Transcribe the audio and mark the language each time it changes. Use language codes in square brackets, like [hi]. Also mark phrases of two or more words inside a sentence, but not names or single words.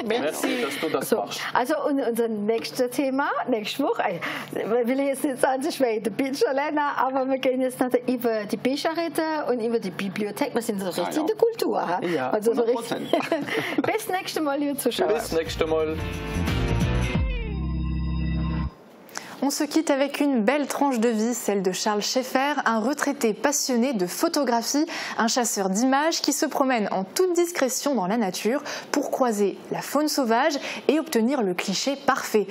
[de] Merci, dass du das machst. Also unser nächstes Thema, nächste Woche, ich will jetzt nicht sagen, es wäre der Bücher lernen, aber wir gehen jetzt noch über die Bücher reden und über die Bibliothek. Wir sind so richtig in der Kultur. Ja, also so richtig. Bis nächstes Mal, liebe Zuschauer. Bis nächstes Mal. [fr] On se quitte avec une belle tranche de vie, celle de Charles Schaeffer, un retraité passionné de photographie, un chasseur d'images qui se promène en toute discrétion dans la nature pour croiser la faune sauvage et obtenir le cliché parfait.